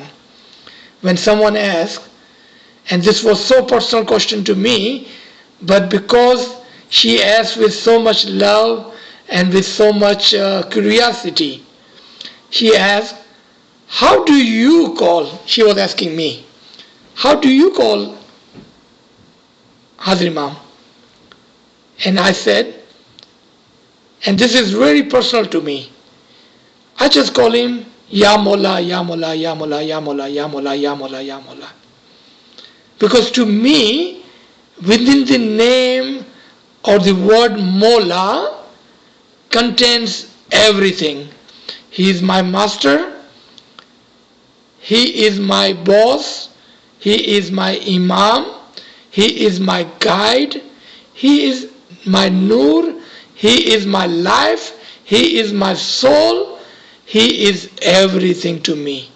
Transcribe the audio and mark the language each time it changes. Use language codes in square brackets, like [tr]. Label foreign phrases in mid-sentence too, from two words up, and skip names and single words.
[en] When someone asked, and this was so personal question to me, but because she asked with so much love and with so much curiosity, she asked, how do you call, she was asking me, how do you call Hazir Imam? And I said, and this is very personal to me, I just call him [ar] يا مولا، يا مولا، يا مولا، يا مولا، يا مولا، يا مولا، يا مولا. [en] Because to me, within the name or the word Mola contains everything. He is my master, he is my boss, he is my imam, he is my guide, he is my nur, he is my life, he is my soul, he is everything to me.